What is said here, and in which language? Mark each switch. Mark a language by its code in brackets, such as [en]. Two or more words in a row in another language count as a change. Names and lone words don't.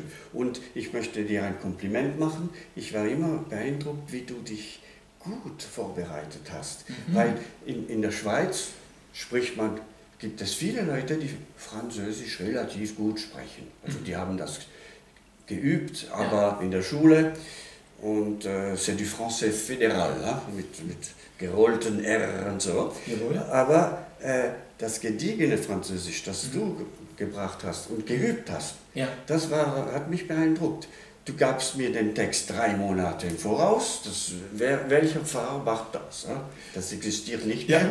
[de] Und ich möchte dir ein Kompliment machen. Ich war immer beeindruckt, wie du dich gut vorbereitet hast. Weil in der Schweiz gibt es viele Leute, die Französisch relativ gut sprechen. Also die haben das geübt, aber in der Schule. [fr] Und c'est du français fédéral, [de] mit gerollten R und so. Jawohl. Aber das gediegene Französisch, das du gebracht hast und geübt hast, Ja. das hat mich beeindruckt. Du gabst mir den Text 3 Monate im Voraus. Welcher Pfarrer macht das? Das existiert nicht mehr.